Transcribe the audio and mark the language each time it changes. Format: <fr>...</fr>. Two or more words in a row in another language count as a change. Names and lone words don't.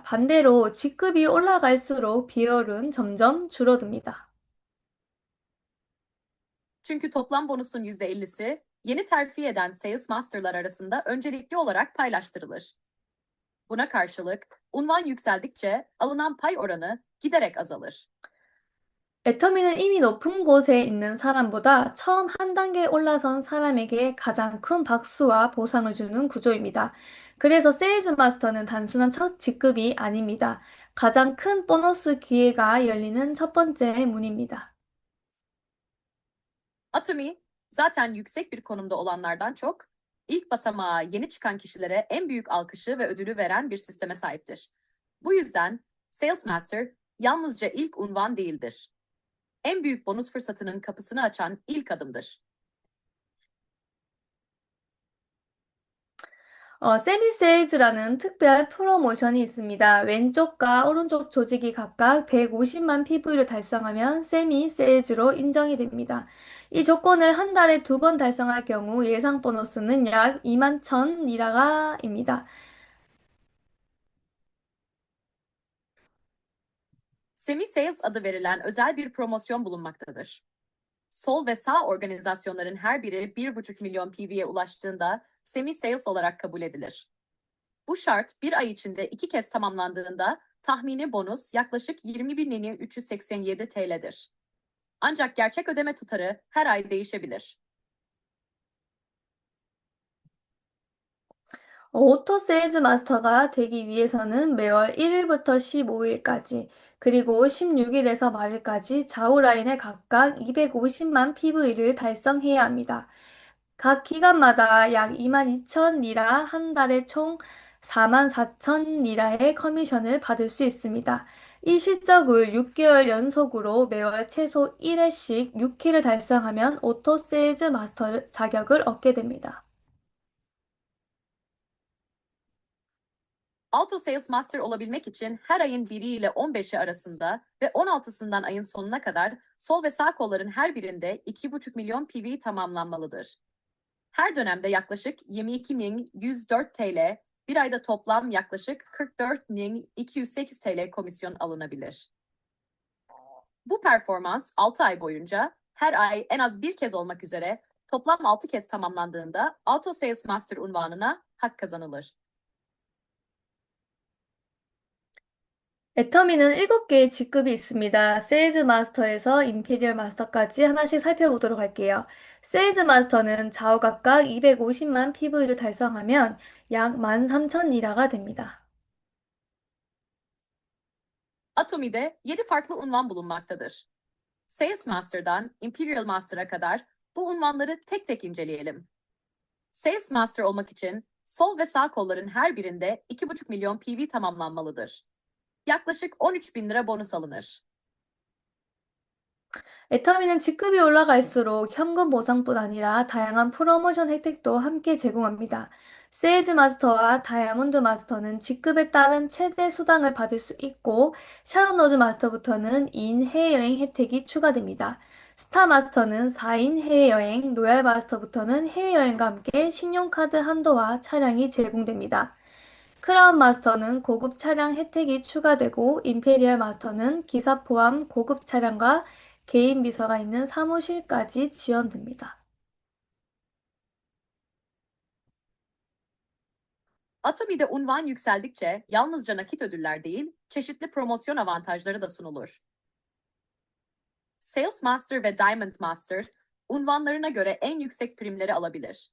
<ko>반대로 직급이 올라갈수록 비율은 점점 줄어듭니다.</ko> <tr>Çünkü toplam bonusun %50'si yeni terfi eden Sales Master'lar arasında öncelikli olarak paylaştırılır. Buna karşılık unvan yükseldikçe alınan pay oranı giderek azalır.</tr> <ko>애터미는 이미 높은 곳에 있는 사람보다 처음 한 단계 올라선 사람에게 가장 큰 박수와 보상을 주는 구조입니다. 그래서 세일즈 마스터는 단순한 첫 직급이 아닙니다. 가장 큰 보너스 기회가 열리는 첫 번째 문입니다.</ko> <tr>Atomi zaten yüksek bir konumda olanlardan çok ilk basamağa yeni çıkan kişilere en büyük alkışı ve ödülü veren bir sisteme sahiptir. Bu yüzden Sales Master yalnızca ilk unvan değildir. En büyük bonus fırsatının kapısını açan ilk adımdır.</tr> <ko>세미세일즈라는 특별 프로모션이 있습니다. 왼쪽과 오른쪽 조직이 각각 150만 PV를 달성하면 세미세일즈로 인정이 됩니다. 이 조건을 한 달에 2번 달성할 경우 예상 보너스는 약 2만 1천 리라가입니다.</ko> <tr>Semi Sales adı verilen özel bir promosyon bulunmaktadır. Sol ve sağ organizasyonların her biri 1,5 milyon PV'ye ulaştığında Semi Sales olarak kabul edilir. Bu şart bir ay içinde 2 kez tamamlandığında tahmini bonus yaklaşık 20.387 TL'dir. Ancak gerçek ödeme tutarı her ay değişebilir.</tr> <ko>오토 세일즈 마스터가 되기 위해서는 매월 1일부터 15일까지, 그리고 16일에서 말일까지 좌우 라인에 각각 250만 PV를 달성해야 합니다. 각 기간마다 약 2만 2천 리라, 한 달에 총 4만 4천 리라의 커미션을 받을 수 있습니다. 이 실적을 6개월 연속으로 매월 최소 1회씩 6회를 달성하면 오토 세일즈 마스터 자격을 얻게 됩니다.</ko> <tr>Auto Sales Master olabilmek için her ayın 1'i ile 15'i arasında ve 16'sından ayın sonuna kadar sol ve sağ kolların her birinde 2,5 milyon PV tamamlanmalıdır. Her dönemde yaklaşık 22.104 TL, bir ayda toplam yaklaşık 44.208 TL komisyon alınabilir. Bu performans 6 ay boyunca her ay en az bir kez olmak üzere toplam 6 kez tamamlandığında Auto Sales Master unvanına hak kazanılır.</tr> <ko>애터미는 7개의 직급이 있습니다. 세일즈 마스터에서 임페리얼 마스터까지 하나씩 살펴보도록 할게요. 세일즈 마스터는 좌우 각각 250만 PV를 달성하면 약 13,000리라가 됩니다.</ko> <tr>Atomi'de 7 farklı unvan bulunmaktadır. Sales Master'dan Imperial Master'a kadar bu unvanları tek tek inceleyelim. Sales Master olmak için sol ve sağ kolların her birinde 2,5 milyon PV tamamlanmalıdır. Yaklaşık 13 bin lira bonus alınır.</tr> <ko>애터미는 직급이 올라갈수록 현금 보상뿐 아니라 다양한 프로모션 혜택도 함께 제공합니다. 세일즈 마스터와 다이아몬드 마스터는 직급에 따른 최대 수당을 받을 수 있고, 샤론 로즈 마스터부터는 2인 해외여행 혜택이 추가됩니다. 스타 마스터는 4인 해외여행, 로얄 마스터부터는 해외여행과 함께 신용카드 한도와 차량이 제공됩니다. 크라운 마스터는 고급 차량 혜택이 추가되고, 임페리얼 마스터는 기사 포함 고급 차량과 개인 비서가 있는 사무실까지 지원됩니다.</ko> <tr>Atomi'de unvan yükseldikçe yalnızca nakit ödüller değil, çeşitli promosyon avantajları da sunulur. Sales Master ve Diamond Master unvanlarına göre en yüksek primleri alabilir.</tr>